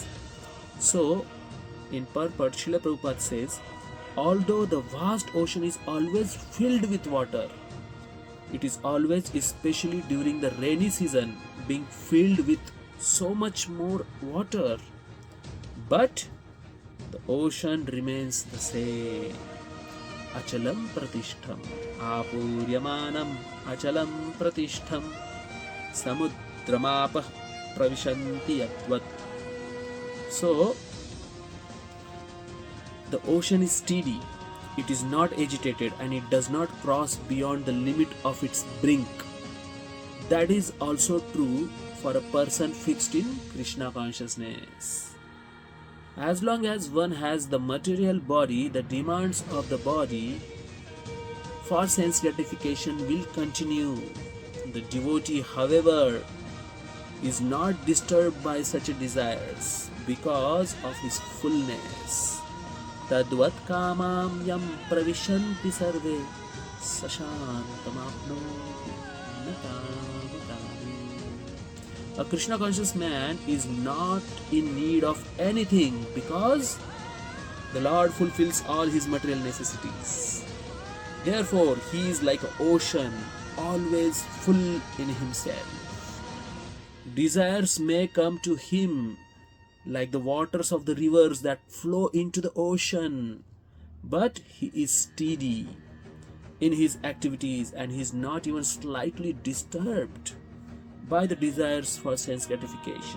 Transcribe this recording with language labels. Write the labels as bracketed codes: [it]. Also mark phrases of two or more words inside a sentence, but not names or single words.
[en] So, in purport, Srila Prabhupada says, although the vast ocean is always filled with water, it is always, especially during the rainy season, being filled with so much more water, but the ocean remains the same. [sa] acala-pratiṣṭhaṁ. āpūryamāṇam acala-pratiṣṭhaṁ samudram āpaḥ praviśanti yadvat. [en] So, the ocean is steady, it is not agitated, and it does not cross beyond the limit of its brink. That is also true for a person fixed in Krishna consciousness. As long as one has the material body, the demands of the body for sense gratification will continue. The devotee, however, is not disturbed by such desires because of his fullness. [sa] Tadvat kāmām yam praviśanti sarve śāntim āpnoti kāma-kāmī. [en] A Krishna conscious man is not in need of anything because the Lord fulfills all his material necessities. Therefore, he is like an ocean, always full in himself. Desires may come to him like the waters of the rivers that flow into the ocean, but he is steady in his activities and he is not even slightly disturbed by the desires for sense gratification.